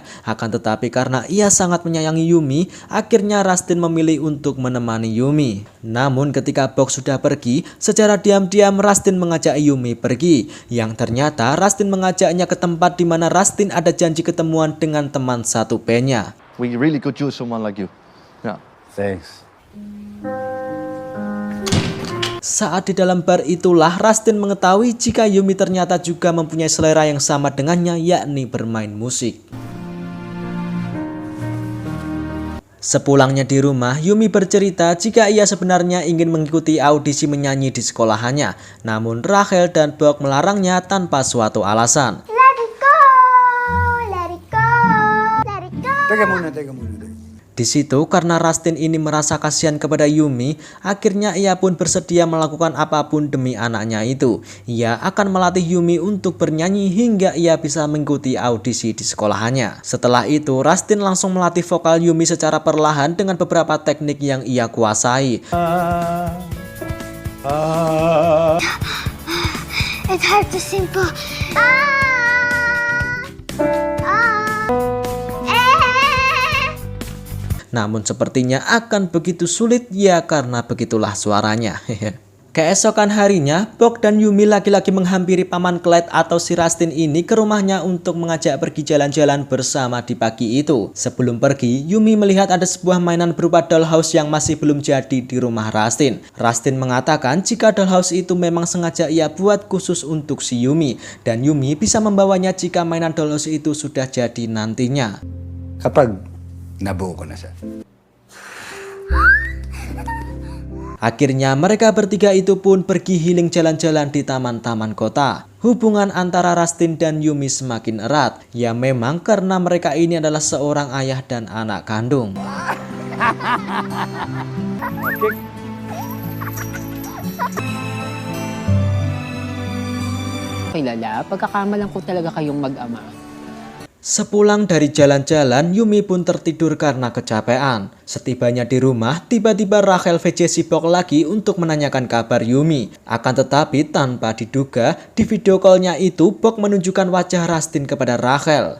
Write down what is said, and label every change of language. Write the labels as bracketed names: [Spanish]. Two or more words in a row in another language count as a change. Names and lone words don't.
[Indonesian] Akan tetapi karena ia sangat menyayangi Yumi, akhirnya Rustin memilih untuk menemani Yumi. Namun ketika Bok sudah pergi, secara diam-diam Rustin mengajak Yumi pergi. Yang ternyata Rustin mengajaknya ke tempat di mana Rustin ada janji ketemuan dengan teman satu bandnya. [English] We really could use someone like you. Yeah. Thanks. [Indonesian] Saat di dalam bar itulah Rustin mengetahui jika Yumi ternyata juga mempunyai selera yang sama dengannya, yakni bermain musik. Sepulangnya di rumah, Yumi bercerita jika ia sebenarnya ingin mengikuti audisi menyanyi di sekolahannya. Namun Rachel dan Bob melarangnya tanpa suatu alasan. [English] Let it go, let it go, let it go. [Filipino] Teka muna, teka muna. [Indonesian] Di situ karena Rustin ini merasa kasihan kepada Yumi, akhirnya ia pun bersedia melakukan apapun demi anaknya itu. Ia akan melatih Yumi untuk bernyanyi hingga ia bisa mengikuti audisi di sekolahannya. Setelah itu, Rustin langsung melatih vokal Yumi secara perlahan dengan beberapa teknik yang ia kuasai. [English] It's hard to simple. [Indonesian] Namun sepertinya akan begitu sulit ya karena begitulah suaranya. Keesokan harinya, Bob dan Yumi lagi-lagi menghampiri paman Clyde atau si Rustin ini ke rumahnya untuk mengajak pergi jalan-jalan bersama di pagi itu. Sebelum pergi, Yumi melihat ada sebuah mainan berupa dollhouse yang masih belum jadi di rumah Rustin. Rustin mengatakan jika dollhouse itu memang sengaja ia buat khusus untuk si Yumi, dan Yumi bisa membawanya jika mainan dollhouse itu sudah jadi nantinya. [Filipino] Kapag nabuo ko na siya. [Indonesian] Akhirnya mereka bertiga itu pun pergi healing jalan-jalan di taman-taman kota. Hubungan antara Rustin dan Yumi semakin erat. Ya memang karena mereka ini adalah seorang ayah dan anak kandung. [Filipino] Kilala, pagkakamalan ko talaga kayong mag-ama. [Indonesian] Sepulang dari jalan-jalan, Yumi pun tertidur karena kecapean. Setibanya di rumah, tiba-tiba Rachel VC si Bob lagi untuk menanyakan kabar Yumi. Akan tetapi tanpa diduga, di [English] video call- [Indonesian] nya itu Bob menunjukkan wajah Rustin kepada Rachel.